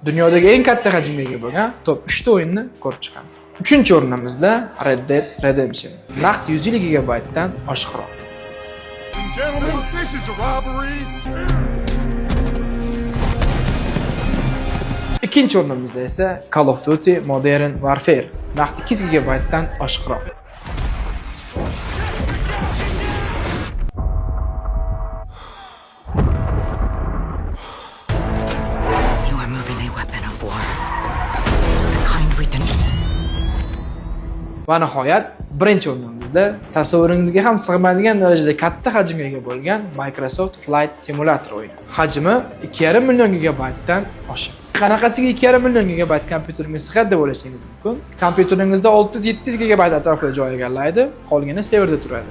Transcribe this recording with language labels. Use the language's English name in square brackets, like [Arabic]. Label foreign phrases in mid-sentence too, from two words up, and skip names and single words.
[Uzbek] Dunyodagi eng katta hajmga ega bo'lgan top 3 ta o'yinni ko'rib chiqamiz. 3-o'rnimizda Red Dead Redemption. Naqd 150 GB dan oshiqroq. [English] Gentlemen, this is a robbery. [Uzbek] Ikkinchi o'rnimizda esa Call of Duty Modern Warfare. Naqd 2 GB dan oshiqroq. [English] You are moving a weapon of war. The kind we didn't. [Uzbek] Va nihoyat, birinchi o'rnimizda tasavvuringizga ham sig'maydigan darajada katta hajmga ega bo'lgan Microsoft Flight Simulator o'yini. Hajmi 2,5 million gigabaytdan oshiq. Qanaqasiga 2,5 million gigabayt kompyuterga sig'adi deb o'ylashingiz mumkin. Kompyuteringizda 600-700 gigabayt atrofida joy egallaydi, qolgani serverda turadi.